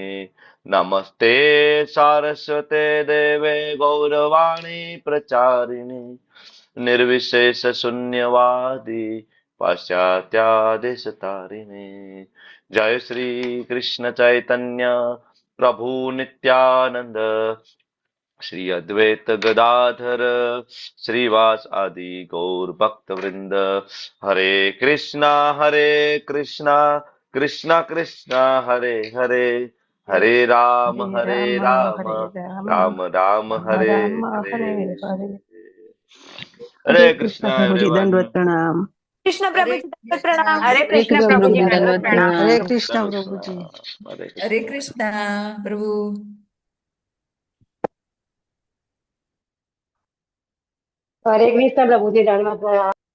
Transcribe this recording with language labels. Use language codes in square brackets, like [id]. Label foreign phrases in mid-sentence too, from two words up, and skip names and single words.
[sa] नमस्ते सारस्वते देवे गौरवाणी प्रचारिणे निर्विशेष शून्यवादी पाश्चात्यादेशतारिणे। जय श्री कृष्ण चैतन्य प्रभु नित्यानंद श्री अद्वैत गदाधर श्रीवास आदि गौर भक्त वृंद। हरे कृष्णा कृष्णा कृष्णा हरे हरे हरे राम હરે રામ, હરે રામ, राम राम રામ हरे રામ, हरे। હરે હરે. हरे હરે कृष्णा [gu] કૃષ્ણ પ્રભુજી, एवरीवन। દંડવત પ્રણામ. કૃષ્ણ પ્રભુજી, દંડવત પ્રણામ. હરે હરે કૃષ્ણ કૃષ્ણ પ્રભુજી, પ્રભુજી, દંડવત દંડવત પ્રણામ. પ્રણામ. હરે હરે કૃષ્ણ કૃષ્ણ પ્રભુજી. હરે હરે કૃષ્ણ। કૃષ્ણ પ્રભુ. હરે કૃષ્ણ પ્રભુજી, દંડવત પ્રણામ.